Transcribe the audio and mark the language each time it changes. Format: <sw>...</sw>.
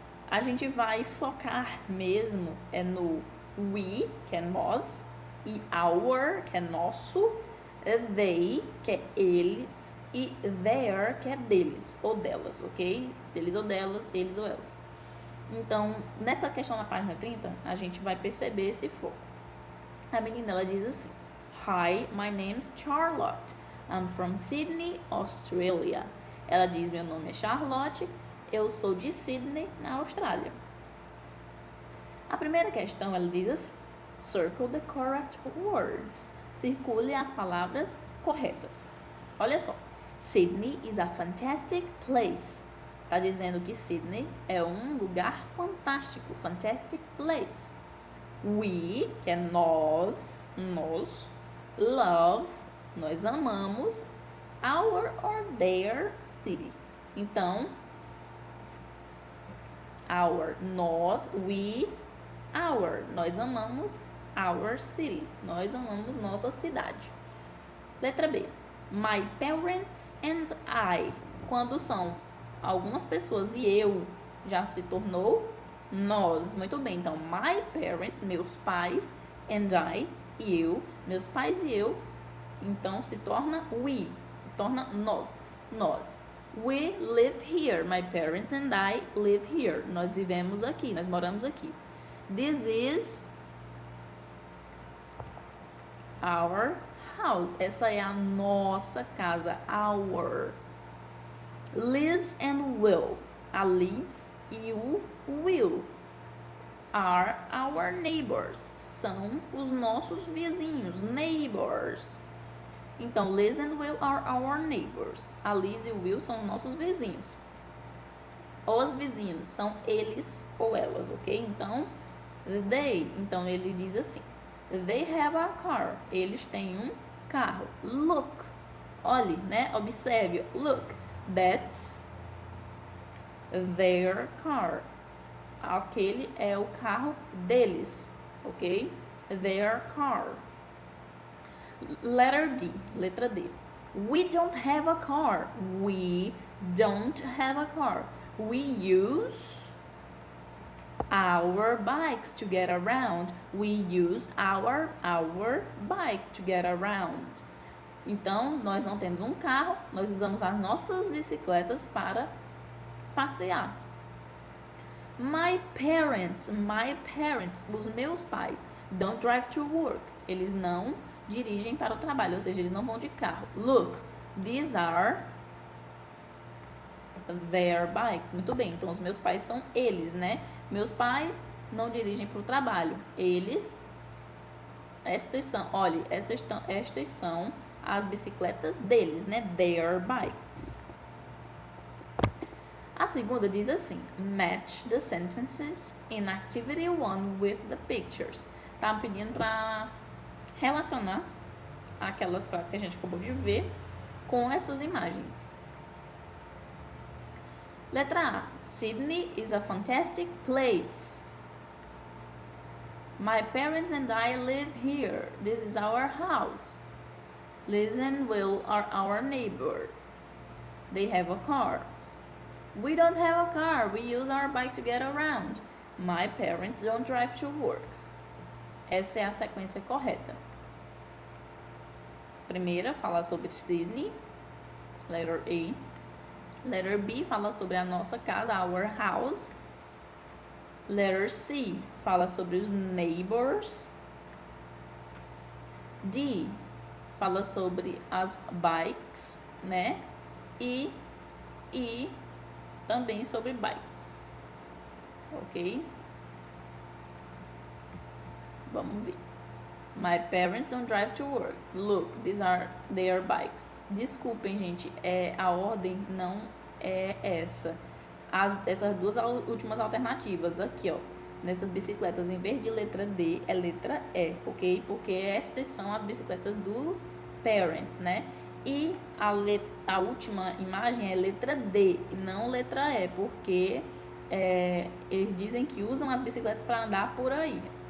<pt>A gente vai focar mesmo no we, que é nós, e our, que é nosso, they, que é eles, e their, que é deles ou delas, ok? Deles ou delas, eles ou elas. Então, nessa questão na página 30, a gente vai perceber esse foco. A menina, ela diz assim:</pt> <en>Hi, my name's Charlotte.</en> <pt>I'm from Sydney, Australia. Ela diz: meu nome é Charlotte, eu sou de Sydney, na Austrália. A primeira questão, ela diz assim:</pt> <en>Circle the correct words.</en> <pt>Circule as palavras corretas. Olha só.</pt> <en>Sydney is a fantastic place.</en> <pt>Está dizendo que Sydney é um lugar fantástico.</pt> <en>Fantastic place. We,</en> <pt>que é nós,</pt> <en>love,</en> <pt>nós amamos,</pt> <en>our or their city.</en> <pt>Então, our, nós, we, our, nós amamos our city, nós amamos nossa cidade. Letra B,</pt> <en>my parents and I.</en> <pt>Quando são algumas pessoas e eu, já se tornou nós. Muito bem, então my parents, meus pais, and I, e eu, meus pais e eu, então se torna we, se torna nós.</pt> <en>We live here, my parents and I live here.</en> <pt>Nós vivemos aqui, nós moramos aqui.</pt> <en>This is our house.</en> <pt>Essa é a nossa casa, our. Liz and Will. A Liz e o Will</pt> <en>are our neighbors.</en> <pt>São os nossos vizinhos, neighbors.</pt> <en>Então, Liz and Will are our neighbors.</en> <pt>A Liz e o Will são nossos vizinhos. Os vizinhos são eles ou elas, ok? Então, they. Então, ele diz assim:</pt> <en>They have a car.</en> <pt>Eles têm um carro.</pt> <en>Look.</en> <pt>Olhe, né? Observe. Look.</pt> <en>That's their car.</en> <pt>Aquele é o carro deles, ok?</pt> <en>Their car. Letter D,</en> <pt>letra D.</pt> <en>We don't have a car. We don't have a car. We use our bikes to get around. We use our bike to get around.</en> <pt>Então, nós não temos um carro, nós usamos as nossas bicicletas para passear.</pt> <en>My parents,</en> <pt>os meus pais,</pt> <en>don't drive to work.</en> <pt>Eles não dirigem para o trabalho, ou seja, eles não vão de carro.</pt> <en>Look, these are their bikes.</en> <pt>Muito bem, então os meus pais são eles, né? Meus pais não dirigem para o trabalho. Eles Estas são, olha, estas são as bicicletas deles, né?</pt> <en>Their bikes.</en> <pt>A segunda diz assim:</pt> <en>match the sentences in activity 1 with the pictures.</en> <pt>Tá pedindo para relacionar aquelas frases que a gente acabou de ver com essas imagens. Letra A.</pt> <en>Sydney is a fantastic place. My parents and I live here. This is our house. Liz and Will are our neighbor. They have a car. We don't have a car. We use our bikes to get around. My parents don't drive to work.</en> <pt>Essa é a sequência correta. Primeira fala sobre Sydney, letter A. Letter B fala sobre a nossa casa, our house. Letter C fala sobre os neighbors. D fala sobre as bikes, né? E também sobre bikes. Ok? Vamos ver.</pt> <en>My parents don't drive to work. Look, these are their bikes.</en> <pt>Desculpem, gente, a ordem não é essa. Essas duas últimas alternativas aqui, ó, nessas bicicletas, em vez de letra D, é letra E, ok? Porque estas são as bicicletas dos parents, né? E a última imagem é letra D e não letra E, porque eles dizem que usam as bicicletas para andar por aí.</pt>